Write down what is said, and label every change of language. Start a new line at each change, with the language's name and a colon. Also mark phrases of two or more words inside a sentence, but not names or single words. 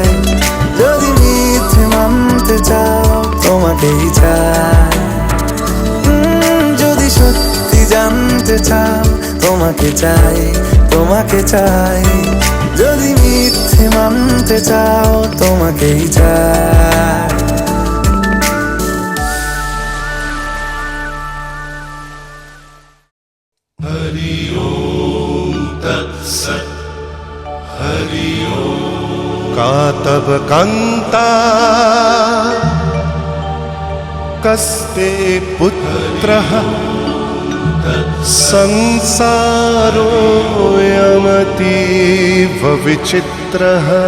Bangla: যদি মিথ্যে মানতে চাও তোমাকেই চাই। যদি সত্যি জানতে চাও তোমাকে চাই, তোমাকে চাই। যদি মিথ্যে মানতে চাও তোমাকেই চাই।
Sanskrit: हरि ओम तत्सत् हरि ओम। का तब कांता कस्ते पुत्रः संसारोऽयमतीव विचित्रः।